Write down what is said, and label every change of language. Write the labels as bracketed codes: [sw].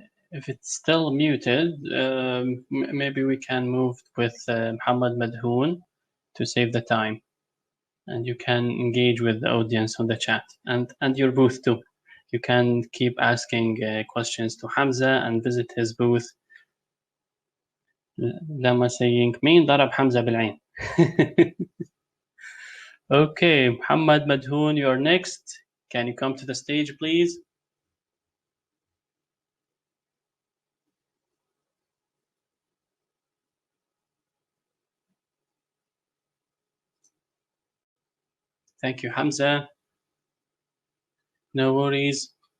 [en] If it's still muted, maybe we can move with Muhammad Madhoun to save the time. And you can engage with the audience on the chat and your booth too. You can keep asking questions to Hamza and visit his booth. Lama saying, [ar] مين ضرب حمزة بالعين? [en] Okay, Muhammad Madhoun, you're next. Can you come to the stage, please? Thank you, Hamza. No worries.